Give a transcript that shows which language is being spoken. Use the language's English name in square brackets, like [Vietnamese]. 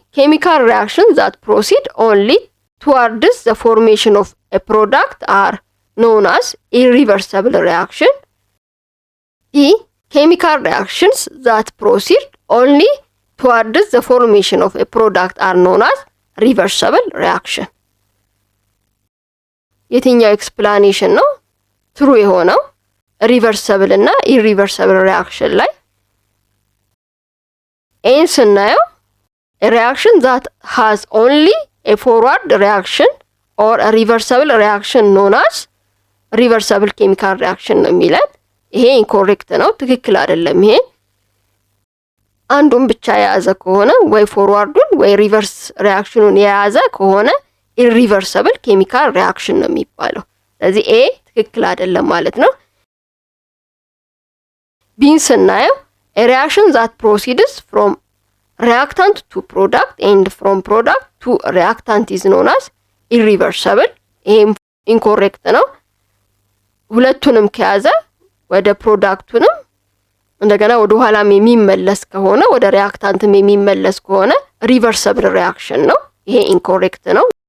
[English] Chemical reactions that proceed only towards the formation of a product are known as irreversible reaction. E. Chemical reactions that proceed only towards the formation of a product are known as reversible reaction. [Amharic] የትኛው ኤክስፕላኔሽን ነው ትሩ የሆነው? ሪቨርሰብል እና ኢሪቨርሰብል ሪአክሽን ላይ ኤን ስናየው ሪአክሽን [English] that has only a forward reaction or a reversible reaction known as reversible chemical reaction [Amharic] ነው የሚለን። ይሄ ኢንኮሬክት ነው፣ ትክክል አይደለም። ይሄ አንዱን ብቻ የያዘ ከሆነ ወይ ፎርዋርዱን ወይ ሪቨርስ ሪአክሽኑን የያዘ ከሆነ [English] irreversible chemical reaction [Amharic] ነው የሚባለው። ስለዚህ ኤ ትክክል አይደለም ማለት ነው። ቢን ስናየው [English] a reaction that proceeds from reactant to product and from product to reactant is known as irreversible። [Amharic] ይሄም ኢንኮሬክት ነው። ሁለቱንም ከያዘ ወደ ፕሮዳክቱንም እንደገና ወደ ኋላም የሚመለስ ከሆነ ወደ ሪአክታንትም የሚመለስ ከሆነ ሪቨርሰብል ሪአክሽን ነው። ይሄ ኢንኮሬክት ነው።